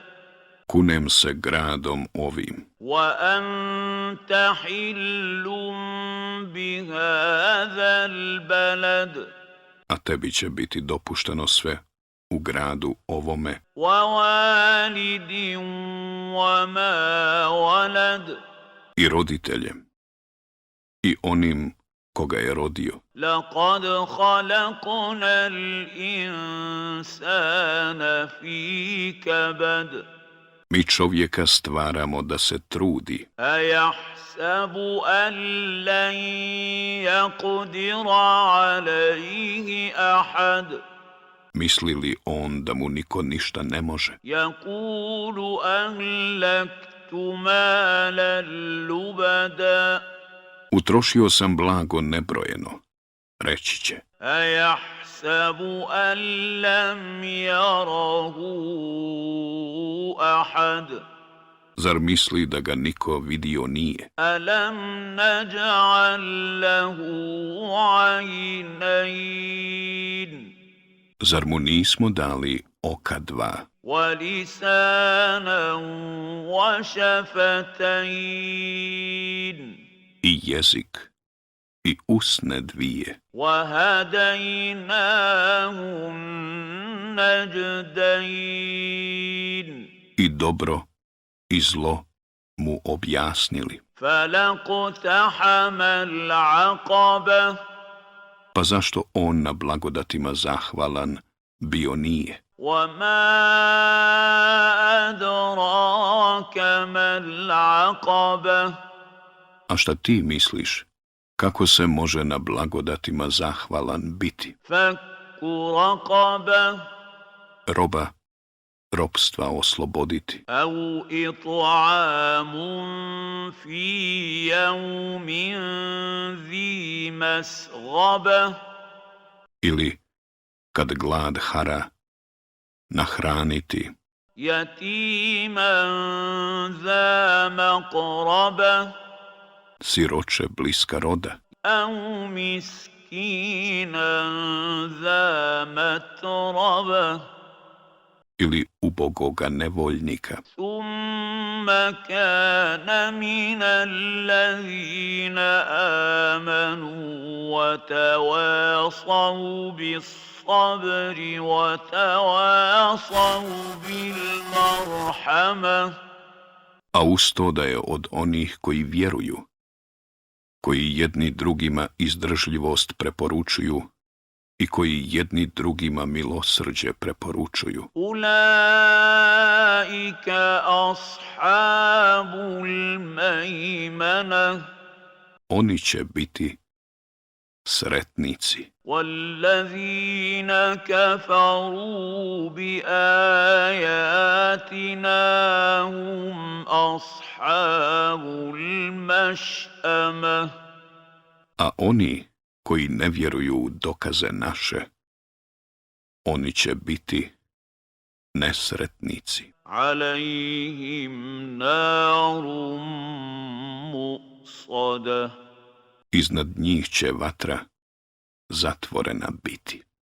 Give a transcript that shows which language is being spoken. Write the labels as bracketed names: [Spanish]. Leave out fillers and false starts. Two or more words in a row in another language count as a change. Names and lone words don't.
[Bosnian] Kunem se gradom ovim, [Arabic] وأنت حل بهذا البلد [Bosnian] a tebi će biti dopušteno sve u gradu ovome [Arabic] ووالد وما ولد [Bosnian] i roditeljem i onim koga je rodio. [Arabic] لقد خلقنا الإنسان في كبد [Bosnian] Mi čovjeka stvaramo da se trudi, [Arabic] أيحسب أن لن يقدر عليه أحد [Bosnian] misli li on da mu niko ništa ne može. [Arabic] يقول أهلكت مالا لبدا [Bosnian] Utrošio sam blago nebrojeno, reći će. [Arabic] أيحسب أن لم يره أحد [Bosnian] Zar misli da ga niko vidio nije? [Arabic] ألم نجعل له عينين [Bosnian] Zar mu nismo dali oka dva [Arabic] ولسانا وشفتين [Bosnian] i jezik i usne dvije [Arabic] وهديناه النجدين [Bosnian] i dobro i zlo mu objasnili? [Arabic] فلاقتحم العقبة [Bosnian] Pa zašto on na blagodatima zahvalan bio nije? [Arabic] وما أدراك ما العقبة [Bosnian] A šta ti misliš? Kako se može na blagodatima zahvalan biti? [Arabic] فك رقبة [Bosnian] Roba ropstva osloboditi [Arabic] أو إطعام في يوم ذي مسغبة [Bosnian] ili kad glad hara nahraniti [Arabic] يتيما ذا مقربة [Bosnian] siroče bliska roda [Arabic] أو مسكينا ذا متربة [Bosnian] ili ubogoga nevoljnika [Arabic] ثم كان من الذين آمنوا وتواصوا بالصبر وتواصوا بالمرحمة [Bosnian] a uz to da je od onih koji vjeruju, koji jedni drugima izdržljivost preporučuju i koji jedni drugima milosrđe preporučuju. [Arabic] أولئك أصحاب الميمنة [Bosnian] Oni će biti sretnici. [Arabic] والذين كفروا بآياتنا هم أصحاب المشأمة [Bosnian] A oni koji ne vjeruju u dokaze naše, oni će biti nesretnici. [Arabic] عليهم نار مؤصدة [Bosnian] Iznad njih će vatra zatvorena biti.